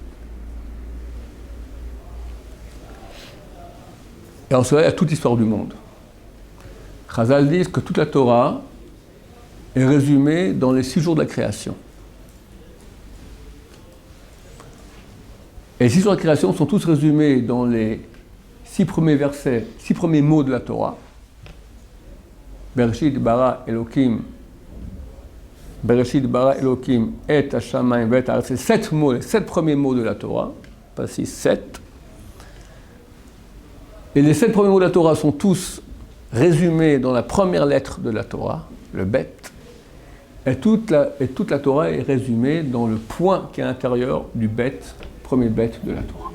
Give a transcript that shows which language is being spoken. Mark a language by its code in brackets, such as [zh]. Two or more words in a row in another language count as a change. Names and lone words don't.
[fr] Et en cela, il y a toute l'histoire du monde. Chazal dit que toute la Torah est résumée dans les 6 jours de la création. Et les 6 jours de la création sont tous résumés dans les 6 premiers versets, 6 premiers mots de la Torah. [he] בראשית ברא אלקים, בראשית ברא אלקים את השמים ואת הארץ. [fr] C'est 7 mots, les 7 premiers mots de la Torah, pas 6, 7. Et les 7 premiers mots de la Torah sont tous résumés dans la première lettre de la Torah, le Bet. Et toute la Torah est résumée dans le point qui est à l'intérieur du Bet, premier Bet de la Torah.